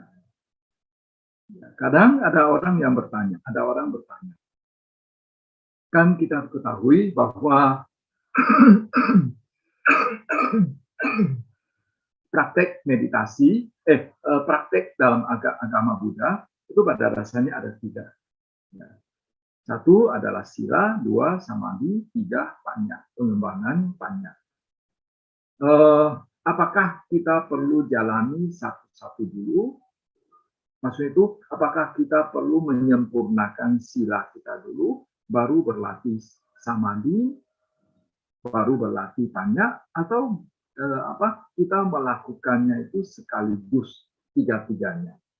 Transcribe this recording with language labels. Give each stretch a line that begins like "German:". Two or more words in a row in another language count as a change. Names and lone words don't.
Indonesian: Kadang ada orang bertanya, kan kita ketahui bahwa praktek meditasi, praktek dalam agama Buddha itu pada dasarnya ada 3. Ya. 1 adalah sila, 2 samadhi, 3 panya, pengembangan panya. Apakah kita perlu jalani satu-satu dulu? Maksud itu, apakah kita perlu menyempurnakan sila kita dulu, baru berlatih samadhi, baru berlatih panya, atau kita melakukannya itu sekaligus tiga-tiganya.